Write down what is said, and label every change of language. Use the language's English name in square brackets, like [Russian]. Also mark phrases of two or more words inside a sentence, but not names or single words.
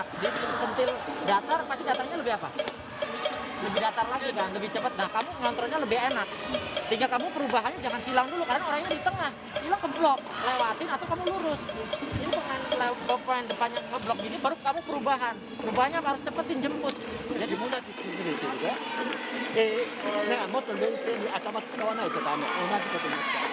[Indonesian] Dia sentil datar, pasti datarnya lebih apa? Lebih datar lagi kan, lebih cepat. Nah, kamu ngontrolnya lebih enak. Tinggal kamu perubahannya jangan silang dulu, karena orangnya di tengah. Silang ke blok, lewatin atau kamu lurus. Ini pemain depannya ngeblok gini, baru kamu perubahan. Perubahannya harus cepetin jemput. Jadi [Japanese] 自分たち崩れてるね。もっと冷静に頭使わないとダメ。同じことになっちゃう。